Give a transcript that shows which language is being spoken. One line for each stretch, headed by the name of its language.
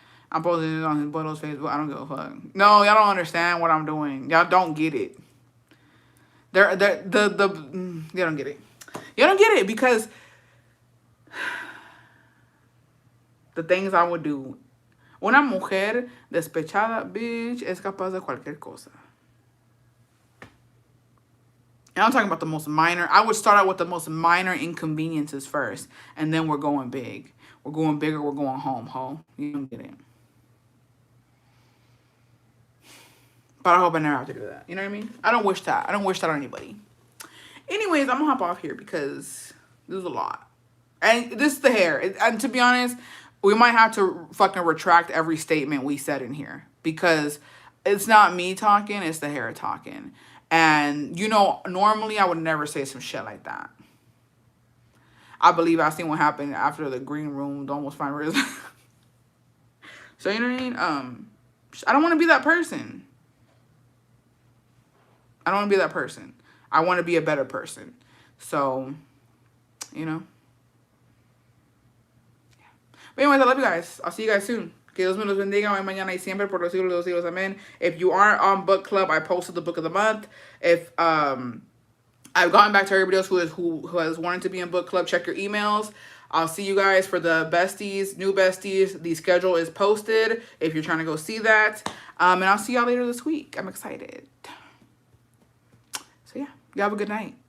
English: I'm posting it on his Buttles Facebook. I don't give a fuck. No, y'all don't understand what I'm doing. Y'all don't get it. You don't get it. You don't get it because the things I would do.
Spanish: Una mujer despechada, bitch, es capaz de cualquier cosa.
English: And I'm talking about the most minor. I would start out with the most minor inconveniences first. And then we're going big. We're going bigger. We're going home, ho. You don't get it. But I hope I never have to do that. You know what I mean? I don't wish that. I don't wish that on anybody. Anyways, I'm going to hop off here because this is a lot. And this is the hair. And to be honest, we might have to fucking retract every statement we said in here. Because it's not me talking. It's the hair talking. And, you know, normally I would never say some shit like that. I believe I seen what happened after the green room. Almost find reason. So, you know what I mean? I don't want to be that person. I don't want to be that person. I want to be a better person. So, you know. Yeah. But anyways, I love you guys. I'll see you guys soon.
Spanish: Que Dios me los bendiga hoy, mañana y siempre por los siglos de los siglos.
English: Amen. If you aren't on book club, I posted the book of the month. If I've gotten back to everybody else who has wanted to be in book club, check your emails. I'll see you guys for the besties, new besties. The schedule is posted if you're trying to go see that. And I'll see y'all later this week. I'm excited. So yeah, y'all have a good night.